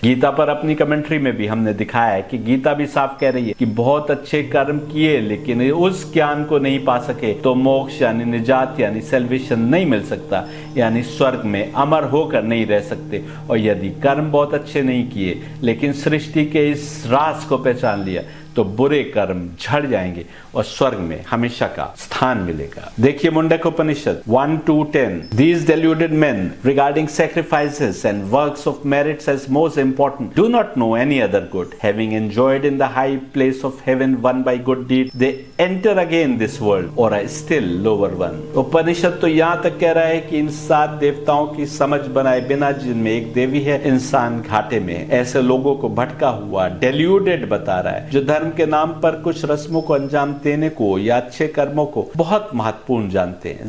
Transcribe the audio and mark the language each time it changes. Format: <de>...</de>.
<hi>गीता पर अपनी कमेंट्री में भी हमने दिखाया है कि गीता भी साफ कह रही है कि बहुत अच्छे कर्म किए लेकिन उस ज्ञान को नहीं पा सके तो मोक्ष यानी निजात यानी सैल्वेशन नहीं मिल सकता, यानी स्वर्ग में अमर होकर नहीं रह सकते। और यदि कर्म बहुत अच्छे नहीं किए लेकिन सृष्टि के इस राज को पहचान लिया तो बुरे कर्म झड़ जाएंगे और स्वर्ग में हमेशा का स्थान मिलेगा।</hi> <en>देखिए Mundaka Upanishad 1-10 These deluded men regarding sacrifices and works of merits as most important do not know any other good, having enjoyed in the high place of heaven won by good deeds they enter again this world or a still lower one।</en> <hi>उपनिषद तो यहाँ तक कह रहा है कि इन 7 देवताओं की समझ बनाए बिना जिनमें एक देवी है इंसान घाटे में है। ऐसे लोगों को भटका हुआ deluded बता रहा है जो धर्म के नाम पर कुछ रस्मों को अंजाम देने को या अच्छे कर्मों को बहुत महत्वपूर्ण जानते हैं।</hi>